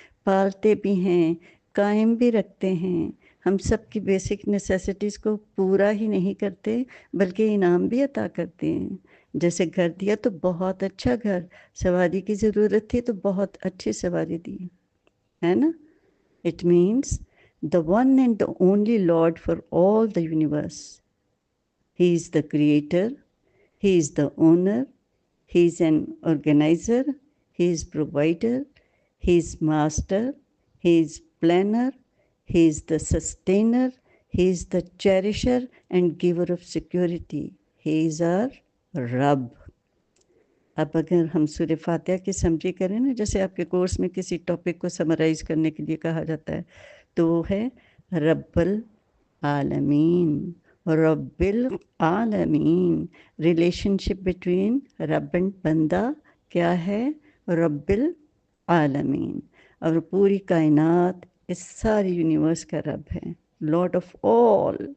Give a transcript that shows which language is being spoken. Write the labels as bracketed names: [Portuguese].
[Urdu] پالتے بھی ہیں، قائم بھی رکھتے ہیں، ہم سب کی [English] basic necessities [Urdu] کو پورا ہی نہیں کرتے بلکہ انعام بھی عطا کرتے ہیں۔ جیسے گھر دیا تو بہت اچھا گھر، سواری کی ضرورت تھی تو بہت اچھی سواری دی، ہے نا؟ [English] It means the one and the only Lord for all the universe. He is the creator, he is the owner, he is an organizer, he is provider, he is master, he is planner, he is the sustainer, he is the cherisher and giver of security. He is our [Urdu] رب۔ اب اگر ہم سورہ فاتحہ کی summary کریں نا، جیسے آپ کے کورس میں کسی ٹاپک کو سمرائز کرنے کے لیے کہا جاتا ہے، تو وہ ہے رب العالمین، رب العالمین۔ [English] relationship between [Urdu] رب اینڈ بندہ کیا ہے؟ رب العالمین۔ اور پوری کائنات، اس ساری یونیورس کا رب ہے، [English] lord of all,